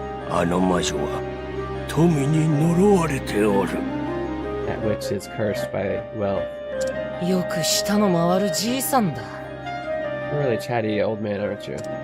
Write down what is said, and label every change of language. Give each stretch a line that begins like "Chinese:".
Japanese: あの魔女は富に呪われておる。
English: That witch is cursed by wealth.
Japanese: よく下の回るじいさんだ。
English: You're a really chatty old man, aren't you?